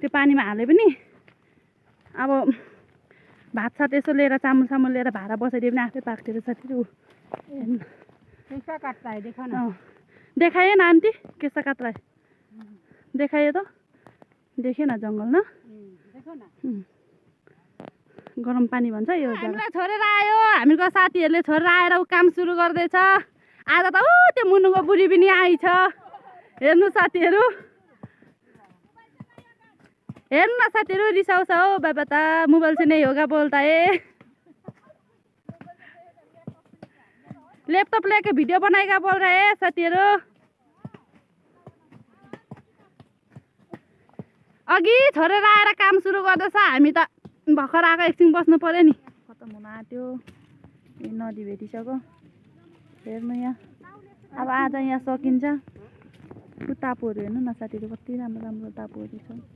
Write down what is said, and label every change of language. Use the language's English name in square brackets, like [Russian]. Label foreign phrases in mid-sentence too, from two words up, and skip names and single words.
[Nepali] त्यो पानीमा हाले पनि अब भात सात यसो लिएर चामल सामल लिएर भाडा बसाइदियो भने आफै पाक्थ्यो रहेछ साथीहरू देखाएन आन्टी केसा कात्रा देखायो त देखेन जङ्गल न गरम पानी भन्छ यो हामीलाई छोडेर आयो हामीको साथीहरूले छोडेर आएर ऊ काम सुरु गर्दैछ आज त ऊ त्यो मुनुको बुढी पनि आइछ हेर्नु साथीहरू हेर्नु न साथीहरू रिसाउँछ हौ बाबा त [Hindi] मोबाइल से नहीं होगा बोलता है लैपटॉप लेके भिडियो बनाएगा बोल रहे हैं साथीहरू [Nepali] अघि छोडेर आएर काम सुरु गर्दैछ हामी त भर्खर आएको एकछिन बस्नु पर्यो नि खतम हुन आँट्यो नदी भेटिसक्यो हेर्नु यहाँ अब आज यहाँ सकिन्छ ऊ टापुहरू हेर्नु न साथीहरू कति राम्रो राम्रो टापुहरू छ